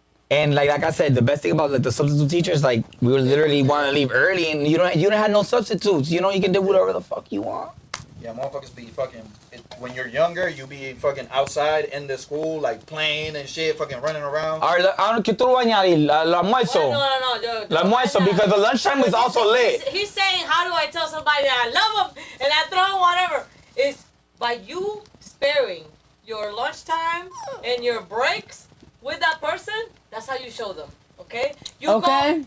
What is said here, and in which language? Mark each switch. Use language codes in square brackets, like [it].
[en] And like I said, the best thing about like the substitute teachers, like we would literally want to leave early, and you don't have no substitutes. You know, you can do whatever the fuck you want. Yeah, motherfuckers be fucking. When you're younger, you be fucking outside in the school, like playing and shit, fucking running around. [es] Ahora que tú lo vas a añadir, el almuerzo. No. Yo, El almuerzo, [en] because the lunchtime is also lit. He's saying, how do I tell somebody that I love them and I throw them whatever? It's by you sparing your lunchtime and your breaks with that person. That's how you show them. Okay? Okay.